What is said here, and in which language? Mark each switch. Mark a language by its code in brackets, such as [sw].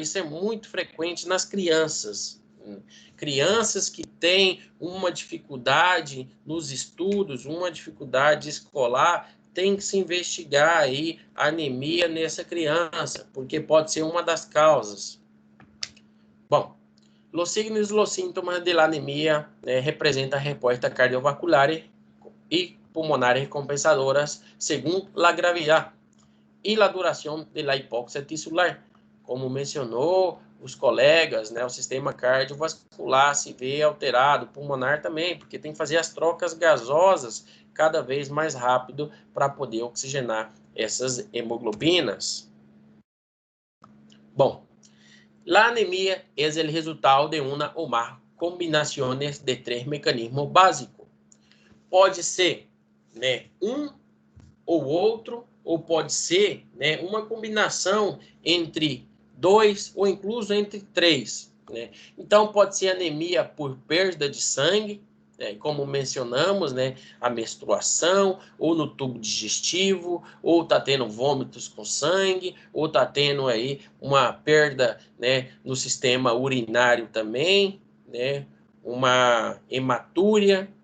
[pt] Isso é muito frequente nas crianças. Crianças que têm uma dificuldade nos estudos, uma dificuldade escolar, tem que se investigar aí a anemia nessa criança, porque pode ser uma das causas. [es] Bom, los signos y los síntomas de la anemia representan respuestas cardiovasculares y pulmonares compensadoras según la gravedad y la duración de la hipóxia tisular. [pt] Como mencionou os colegas, né, o sistema cardiovascular se vê alterado, pulmonar também, porque tem que fazer as trocas gasosas cada vez mais rápido para poder oxigenar essas hemoglobinas. [es] Bom, la anemia es el resultado de una o más combinaciones de tres mecanismos básicos. [pt] Pode ser, né, um ou outro, ou pode ser, né, uma combinação entre dois ou incluso entre três, né? Então pode ser anemia por perda de sangue, né, como mencionamos, né, a menstruação, ou no tubo digestivo, ou está tendo vômitos com sangue, ou está tendo aí uma perda, né, no sistema urinário também, né, uma hematúria.